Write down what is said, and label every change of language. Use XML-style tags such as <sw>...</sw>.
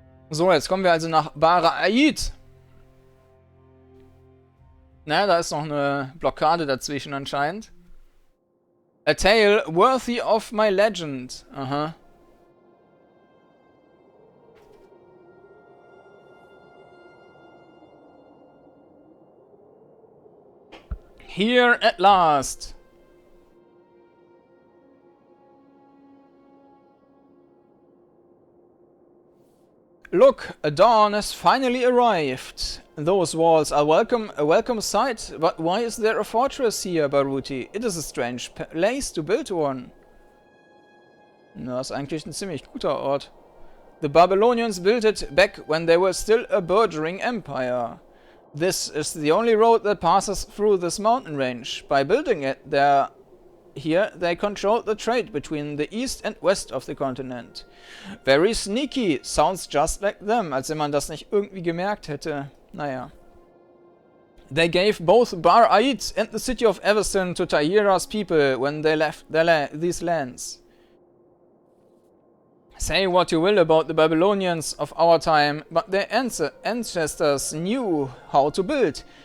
<de>So, jetzt kommen wir also nach Bar-Aid. Na, da ist noch eine Blockade dazwischen anscheinend.</de> <en>A tale worthy of my legend. Aha. Here at last. Look, a dawn has finally arrived. Those walls are a welcome sight, but why is there a fortress here, Baruti? It is a strange place to build one.</en> <de>Na, ist eigentlich ein ziemlich guter Ort.</de> <en>The Babylonians built it back when they were still a burgeoning empire. This is the only road that passes through this mountain range. By building it here, they controlled the trade between the east and west of the continent. Very sneaky. Sounds just like them,</en> <de>als wenn man das nicht irgendwie gemerkt hätte. Naja.</de> <en>They gave both Bar-Aid and the city of Everston to Tahira's people when they left these lands. Say what you will about the Babylonians of our time, but their ancestors knew how to build.</en>